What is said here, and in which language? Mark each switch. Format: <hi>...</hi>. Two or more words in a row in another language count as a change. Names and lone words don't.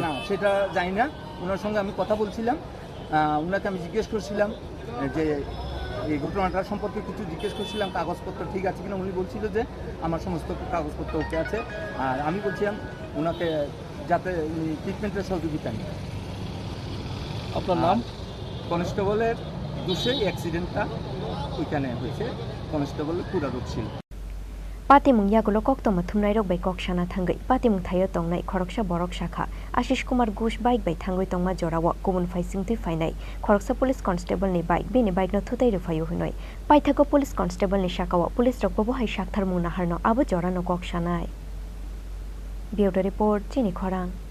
<bn>না সেটা জানি না ওনার সঙ্গে আমি কথা বলছিলাম ওনাকে আমি জিজ্ঞেস করছিলাম যে এই ঘটনাটা সম্পর্কে কিছু জিজ্ঞেস করছিলাম কাগজপত্র ঠিক আছে কিনা উনি বলছিল যে আমার সমস্ত কাগজপত্র ওকে আছে আর আমি বলছিলাম ওনাকে যাতে উনি ট্রিটমেন্টের সহযোগিতা নেন আপনার নাম কনস্টেবলের দোষে অ্যাক্সিডেন্টটা ওইখানে হয়েছে কনস্টেবলের পুরা রোগ ছিল</bn> <trp>Patimung yagulo koktoma thumnai rok bai kokshana thangai patimung thayo tongnai khoroksha borok shakha Ashish Kumar Ghosh bike bai thangoi tongma jorawa kubun faising tui fainai khoroksa</trp> <en>police constable</en> <trp>ni bike bini bike no thutai ro phayo hunoi paithago</trp> <en>police constable</en> <trp>ni shakawa police rok bobo hai shakthar muna harno abo jorano kokshanai</trp> <en>Bureau report</en> <trp>Chini Khorang</trp>